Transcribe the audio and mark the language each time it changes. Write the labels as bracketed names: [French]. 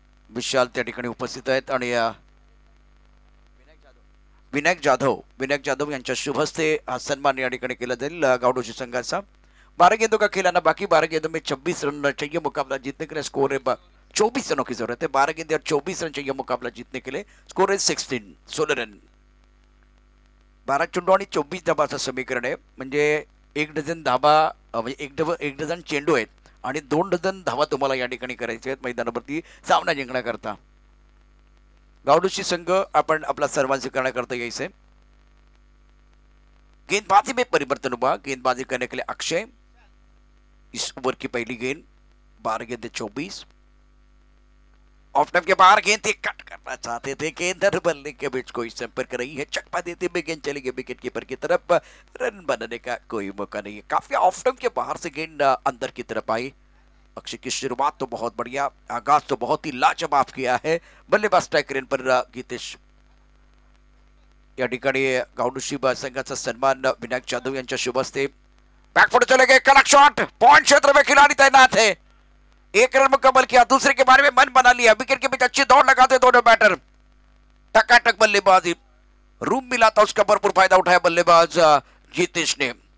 [Marathi] विशाल त्या ठिकाणी उपस्थित आहेत आणि विनायक जाधव यांच्या शुभ हस्ते हा सन्मान या ठिकाणी केला जाईल गावडोशी संघाचा। [Hindi] 12 गेंदों का खेल आना बाकी, 12 गेंदों में 26 रन चाहिए मुकाबला जीतने के लिए। स्कोर है 24 रनों की जरूरत है, 12 गेंदे और 24 रन चाहिए मुकाबला जीतने के लिए। स्कोर है 16 रन। [Marathi] 12 चेंडू आणि 24 धाबाचं समीकरण आहे, म्हणजे 1 डझन धाबा म्हणजे 1 डझन चेंडू आहेत आणि 2 डझन धावा तुम्हाला या ठिकाणी करायचे आहेत मैदानावरती सामना जिंकण्याकरता। गावडोशी संघ आपण आपला सर्वांना स्वीकारण्याकरता यायचंय। [Hindi] गेंदबाजी में परिवर्तन हुआ, गेंदबाजी करने के लिए अक्षय। इस ओवर की पहली गेंद, 12 गेंदे 24। ऑफ टाइम के बाहर गेंद थी, कट करना चाहते थे, गेंदर बल्ले के बीच कोई संपर्क नहीं है, चकमा देते हुए गेंद चली गई विकेट कीपर की तरफ, रन बनाने का कोई मौका नहीं है। काफी ऑफ टाइम के बाहर से गेंद अंदर की तरफ आई। अक्षय की शुरुआत तो बहुत बढ़िया, आगाज तो बहुत ही लाजवाब किया है बल्लेबाज स्ट्राइक रेन पर गीतेश। [Marathi] या ठिकाणी गावडोशी संघाचा सन्मान विनायक जाधव यांच्या शुभ हस्ते। [Hindi] बैकफुट चले गए, कड़क शॉट, पॉइंट क्षेत्र में खिलाड़ी तैनात है, 1 रन मुकम्मल किया, दूसरे के बारे में मन बना लिया, विकेट के बीच अच्छी दौड़ लगाते दोनों बैटर, टकाटक बल्लेबाजी, रूम मिला था उसका भरपूर फायदा उठाया बल्लेबाज जीतेश ने।